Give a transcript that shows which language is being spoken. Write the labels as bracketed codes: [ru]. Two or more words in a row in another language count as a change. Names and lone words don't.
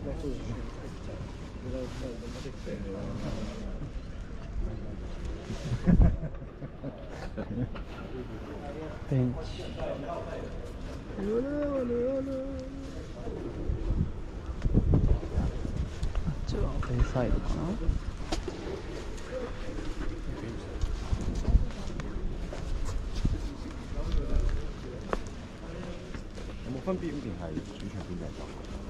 [ja] Bench. あっちはベイサイドかな。 [yue] 有冇分別？定係主場邊隻就？